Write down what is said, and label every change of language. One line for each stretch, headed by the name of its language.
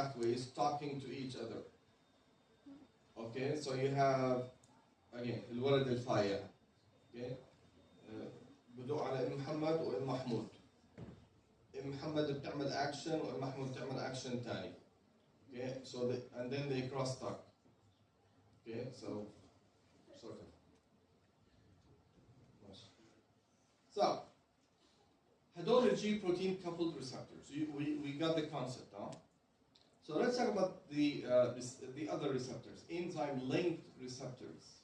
English: pathways talking to each other. Okay, so you have again
Arabic: الولد الفايع.
English: Okay,
Arabic: بدو على ام محمد وام محمود. ام محمد بتعمل action وام محمود بتعمل action تاني.
English: Okay, so and then they cross talk. Okay, so sort of. So,
Arabic: هدول
English: G protein coupled receptors. We got the concept, huh? So let's talk about the other receptors, enzyme linked receptors.